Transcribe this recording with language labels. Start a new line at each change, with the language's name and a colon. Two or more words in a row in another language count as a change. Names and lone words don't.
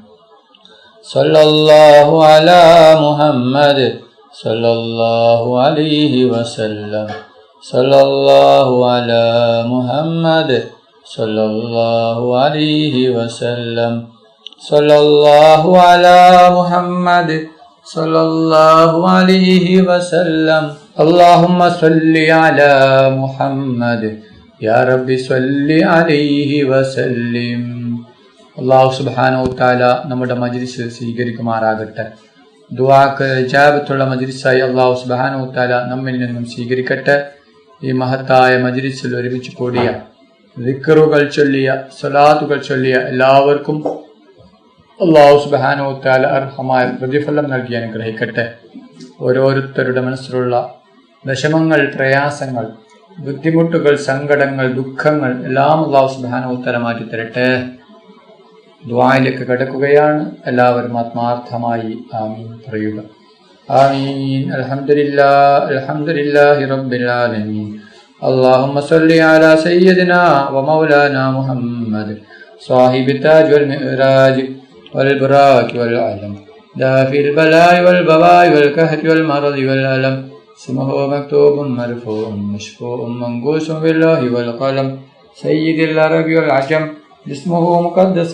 Arabic: صلى الله على محمد صلى الله عليه وسلم، صلى الله على محمد صلى الله عليه وسلم، صلى الله على محمد صلى الله عليه وسلم. اللهم صل على محمد يا رب صل عليه وسلم. الله سبحانه وتعالى
Malayalam: നമ്മുടെ മജ്ലിസ് സ്വീകരിക്കുമാറാകട്ടെ. ദുആക്ക് ഇജാബത്തുള്ള മജ്ലിസായി
Arabic: الله سبحانه وتعالى
Malayalam: നമ്മിൽ നിന്നും സ്വീകരിക്കട്ടെ. ഈ മഹത്തായ മജ്ലിസിൽ ഒരുമിച്ച് കൂടിയ ദിക്റുകൾ ചൊല്ലിയ സ്വലാത്തുകൾ ചൊല്ലിയ എല്ലാവർക്കും
Arabic: الله سبحانه وتعالى
Malayalam: അർഹമായ പ്രതിഫലം നൽകി അനുഗ്രഹിക്കട്ടെ. ഓരോരുത്തരുടെ മനസ്സിലുള്ള വിഷമങ്ങൾ, പ്രയാസങ്ങൾ, ബുദ്ധിമുട്ടുകൾ, സങ്കടങ്ങൾ, ദുഃഖങ്ങൾ എല്ലാം
Arabic: الله سبحانه وتعالى
Malayalam: മാറ്റി തരട്ടെ. ദുആയിലേക്ക് കടക്കുകയാണ്. എല്ലാവരും ആത്മാർത്ഥമായി ആമീൻ പറയുക. ആമീൻ.
Arabic: الحمد لله الحمد لله رب العالمين. اللهم صل على سيدنا ومولانا محمد صاحب التاج والمعراج والبراك والعلم دافع البلاء والبواء والكهف والمرض والألم اسمه مكتوب مرفوع مشفوع منقوش بالله والقلم سيد العرب والعجم اسمه مقدس